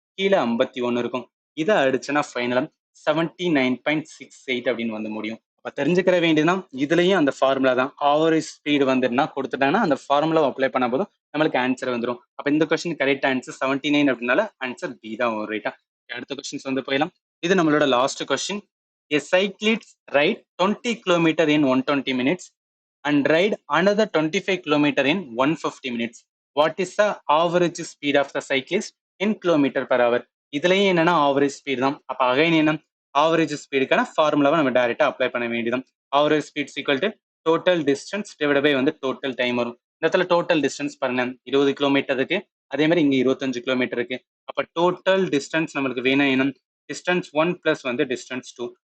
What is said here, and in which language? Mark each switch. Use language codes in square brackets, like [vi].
[ta] கீழே 51 இருக்கும். இதை அடிச்சுன்னா ஃபைனலா 79.68 அப்படின்னு வந்து முடியும். அப்ப தெரிஞ்சுக்கிற வேண்டியதுன்னா இதுலயும் அந்த ஃபார்முலா தான். ஆவரேஜ் ஸ்பீடு வந்துன்னா கொடுத்துட்டாங்கன்னா அந்த ஃபார்முலா அப்ளை பண்ண போதும் நம்மளுக்கு ஆன்சர் வந்துடும். அப்ப இந்த கொஸ்டின் கரெக்ட் ஆன்சர் 79 அப்படின்னால ஆன்சர் பி தான் வரும். ரைட்டா, அடுத்த கொஸ்டின்ஸ் வந்து போயிடலாம். இது நம்மளோட last question. [en] A cyclist ride 20 km in 120 minutes and ride another 25 km in 150 minutes. What is the average speed of the cyclist in kilometer per hour? [ta] இதுலயும் என்னன்னா ஆவரேஜ் ஸ்பீட் தான். அப்ப அகைன் என்ன, ஆவரேஜ் ஸ்பீடுக்கான ஃபார்முலாவை நம்ம டைரக்டா அப்ளை பண்ண வேண்டியதான். [en] average speed equal to total distance divide by [ta] வந்து [en] total time [ta] வரும். இந்த இடத்துல டோட்டல் டிஸ்டன்ஸ் பாருங்க 20 கிலோமீட்டர் இருக்கு, அதே மாதிரி இங்க 25 கிலோமீட்டர் இருக்கு. அப்ப டோட்டல் டிஸ்டன்ஸ் நம்மளுக்கு வேணும் என்ன, டிஸ்டன்ஸ் 1 பிளஸ் வந்து டிஸ்டன்ஸ் 2.